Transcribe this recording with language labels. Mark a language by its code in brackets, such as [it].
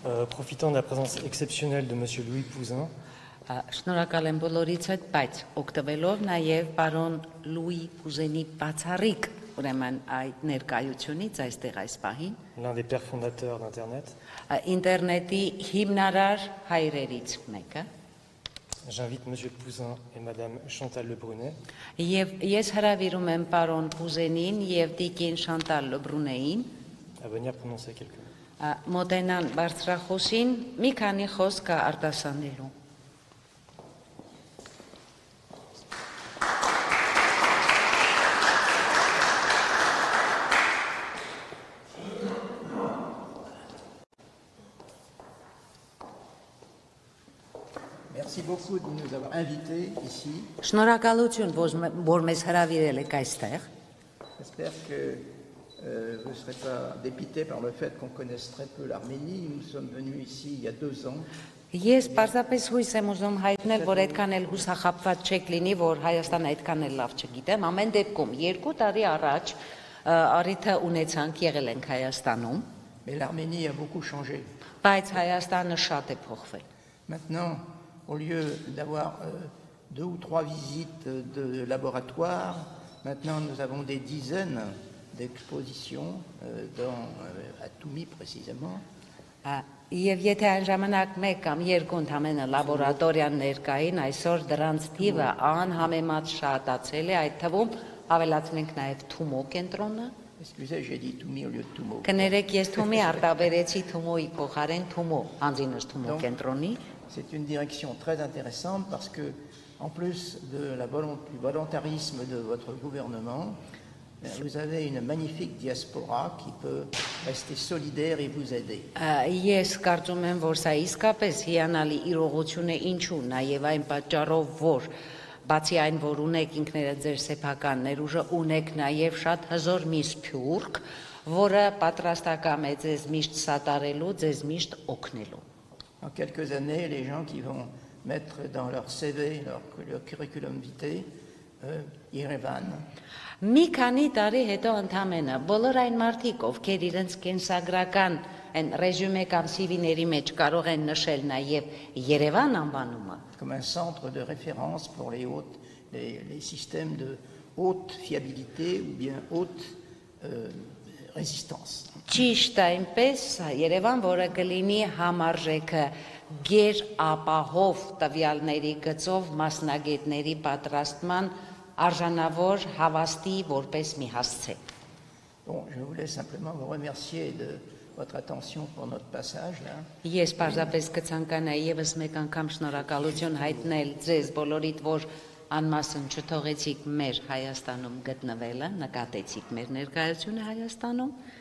[fr] Profitant de la présence exceptionnelle de M. Louis Pouzin, [hy] Շնորհակալ եմ բոլորից հետ, բայց օգտվելով նաև պարոն Լուի Պուզենի բացառիկ ուրեմն այդ ներկայությունից այստեղ այս պահին, [fr] l'un des pères fondateurs d'Internet, [hy] ինտերնետի հիմնարար հայրերից մեկը, [fr] j'invite M. Pouzin et Mme Chantal Lebrunet [hy] եւ ես հրավիրում եմ պարոն Պուզենին եւ տիկին Շանտալ Լբրունեին [fr] à venir prononcer quelques mots. [hy] մոտենան բարձրախոսին մի քանի խոսք արտասանելու։ [fr] Merci beaucoup de nous avoir invités ici. [hy] Շնորհակալություն, որ մեզ հրավիրել եք այստեղ։ [fr] J'espère que vous ne serez pas dépité par le fait qu'on connaisse très peu l'Arménie. Nous sommes venus ici il y a 2 ans. [hy] Ես պարզապես հույս եմ ուզում հայտնել, որ այդքան էլ հուսախաբված չեք լինի, որ Հայաստանը այդքան էլ լավ չգիտեմ։ Ամեն դեպքում 2 տարի առաջ առիթը ունեցանք, եղել ենք Հայաստանում, [fr] Mais l'Arménie a beaucoup changé. [hy] բայց Հայաստանը շատ է փոխվել։ [fr] Maintenant, au lieu d'avoir 2 ou 3 visites de laboratoire, maintenant nous avons des dizaines d'expositions à Toumi précisément. [hy] Եվ եթե այն ժամանակ 1 կամ 2 ընդամենը լաբորատորիան ներկային, այսօր դրանց թիվը անհամեմատ շատացել է, այդ թվում ավելացնենք նաև Թումո կենտրոնը։ [fr] Excusez, j'ai dit Toumi au lieu de Tumo. [hy] Կներեք, ես Թումի արտաբերեցի Թումոյի փոխարեն Թումո, հանձինս Թումո կենտրոնի։ [fr] C'est une direction très intéressante parce que, en plus du volontarisme de votre gouvernement, vous avez une magnifique diaspora qui peut rester solidaire et vous aider. [hy] Ես կարծում եմ, որ սա իսկապես հիանալի իրողություն է, ինչու, նաև այն պատճառով, որ բացի այն, որ ունեք ինքներդ ձեր սեփական ներուժը, ունեք նաև շատ հզոր մի սփյուռք, որը պատրաստակամ է ձեզ միշտ սատարելու, ձեզ միշտ օգնելու։ [fr] En quelques années, les gens qui vont mettre dans leur CV, leur curriculum vitae, Yerevan. [hy] Մի քանի տարի հետո ընդամենը բոլոր այն մարդիկ, ովքեր իրենց կենսագրական այն ռեզյումե կամ CV-ների մեջ կարող են նշել նաև Երևան անվանումը, [fr] Comme un centre de référence pour les systèmes de haute fiabilité ou bien haute résistance. [hy] ճիշտ այնպես Երևան, որը կլինի համարժեքը գեր ապահով տվյալների գծով մասնագետների պատրաստման արժանավոր հավաստի որպես մի հասցե։ [fr] Bon, je voulais simplement vous remercier de votre attention pour notre passage là. [hy] Ես պարզապես կցանկանայի եւս մեկ անգամ շնորհակալություն հայտնել ձեզ բոլորիդ, որ անմասն չթողեցիք մեր Հայաստանում գտնվելը, նկատեցիք մեր ներկայությունը Հայաստանում։